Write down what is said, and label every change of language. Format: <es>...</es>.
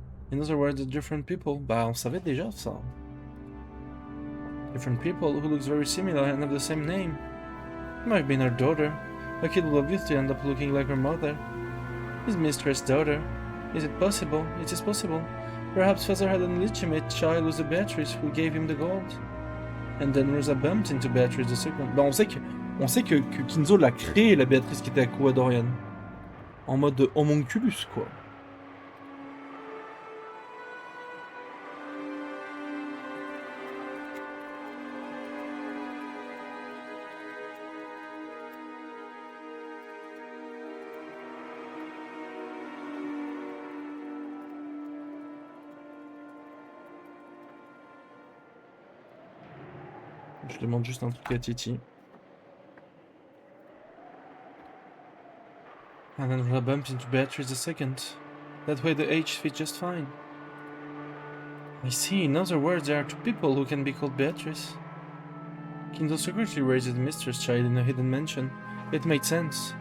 <en>In other words, they're different people.</en> <fr>Bah, on savait déjà ça.</fr> <en>Different people who looks very similar and have the same name. It might have been her daughter. A kid will obviously end up looking like her mother. His mistress' daughter. Is it possible? It is possible. Perhaps father had an illegitimate child with the Beatrice who gave him the gold. And then Rosa bumped into Beatrice the second.</en> <fr>Bah, on sait que Kinzo l'a créé, la Béatrice qui était à Curadorian. En mode homunculus, quoi. Je demande juste un truc à Titi.</fr> <en>And then Rosa bumped into Beatrice the second. That way the age fit just fine. I see, in other words, there are two people who can be called Beatrice. Kinzo secretly raised the mistress child in a hidden mansion. It made sense.</en>